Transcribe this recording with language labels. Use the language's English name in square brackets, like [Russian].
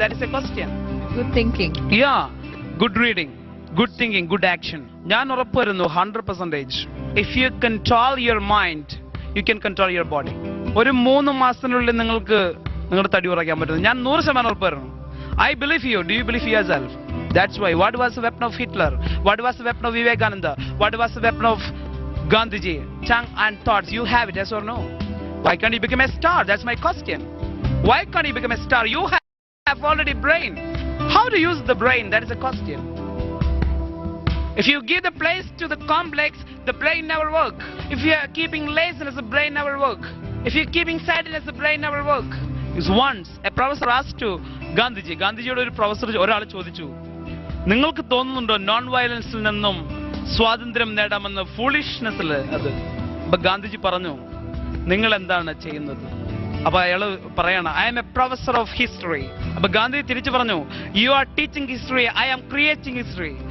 [English] That is a question. Good thinking. Yeah, good reading, good thinking, good action. [Malayalam] ഞാൻ ഉറപ്പ് വരുന്നു 100%. [English] If you control your mind you can control your body. [Malayalam] ഒരു 3 മാസത്തിനുള്ളിൽ നിങ്ങൾക്ക് നിങ്ങളുടെ തടി കുറയ്ക്കാൻ പറ്റുന്നു. ഞാൻ 100% ഉറപ്പ് വരുന്നു. [English] I believe you. Do you believe yourself? That's why. What was the weapon of Hitler? What was the weapon of Vivekananda? What was the weapon of Gandhiji? Tongue and thoughts. You have it, yes or no? Why can't you become a star? That's my question. Why can't you become a star? You have already brain. How to use the brain? That is a question. If you give the place to the complex, the brain never work. If you are keeping laziness, the brain never work. If you are keeping sadness, the brain never work. Is once a professor asked to Gandhiji. [Malayalam] ഗാന്ധിജിയോട് ഒരു professor ഒരാൾ ചോദിച്ചു, നിങ്ങൾക്ക് തോന്നുന്നുണ്ടോ non വയലൻസിൽ നിന്നും സ്വാതന്ത്ര്യം നേടാമെന്ന്? ഫൂളിഷ്നെസ്സിൽ അത്. അപ്പൊ ഗാന്ധിജി പറഞ്ഞു, നിങ്ങൾ എന്താണ് ചെയ്യുന്നത്? അപ്പൊ അയാള് പറയണ, [English] I am a professor of history. [Malayalam] അപ്പൊ ഗാന്ധി തിരിച്ചു പറഞ്ഞു, [English] You are teaching history, I am creating history.